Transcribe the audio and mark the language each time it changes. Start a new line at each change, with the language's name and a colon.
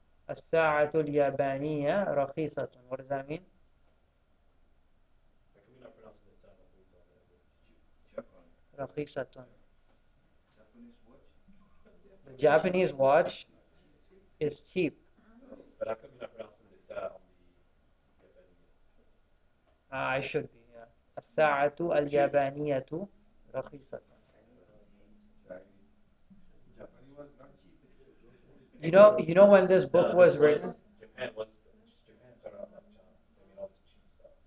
Arabic: الساعة اليابانية رخيصة.
English: What does that mean? How come you're not pronouncing the ta mahmoud on there? Japan
Arabic: رخيصة.
English: Japanese watch The Japanese watch is cheap. But how come you're not pronouncing the ta on the Yabaniya? I should be, yeah.
Arabic: الساعة اليابانية رخيصة.
English: Japanese was not cheap You know when this book was written? Japan started out like China. They made all this cheap stuff.